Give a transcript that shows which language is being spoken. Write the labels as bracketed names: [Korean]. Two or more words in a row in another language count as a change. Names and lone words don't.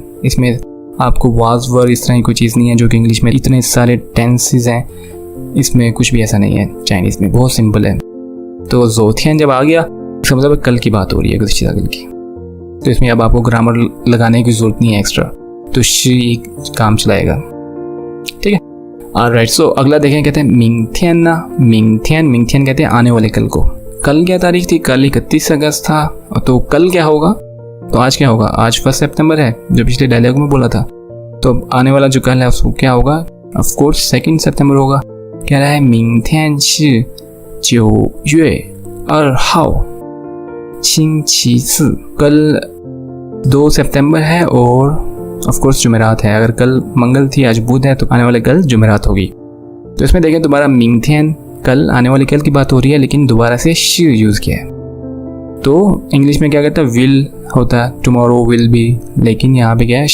[Hindi] इसमें आपको [English] was word [Hindi] इस तरह की कोई चीज़ नहीं है जो कि इंग्लिश में इतने सारे टेंसेस हैं, इसमें कुछ भी ऐसा नहीं है। चाइनीज़ में बहुत सिंपल है। तो 昨天 जब आ गया, इसका मतलब कल की बात हो रही है, गुज़िश्ता कल की। तो इसमें अब आपको ग्रामर लगाने की ज़रूरत नहीं है एक्स्ट्रा, तो शी काम चलाएगा। ठीक है, [English] alright. so [Hindi] अगला देखें, कहते हैं 明天ना,明天 कहते हैं आने वाले कल को। कल क्या तारीख थी? कल 31 अगस्त था। तो कल क्या होगा? तो आज क्या होगा? आज 1 सितंबर है, जो पिछले डायलॉग में बोला था। तो आने वाला जो कल है उसको क्या होगा? [English] of course [Hindi] 2 सितंबर होगा। कह रहा है [Chinese] 明天是9月2号星期四, [Hindi] कल 2 सितंबर है और [English] of course [Hindi] जुमेरात है। अगर कल मंगल थी, आज बुध है, तो आने वाले कल जुमेरात होगी। तो इसमें देखें दोबारा 明天, कल आने वाले कल की बात हो रही है, लेकिन दोबारा से शी यूज़ किया है। तो इंग्लिश में क्या कहता है? विल होता है, [English] tomorrow will be, [Hindi] लेकिन यहाँ पे क्या है?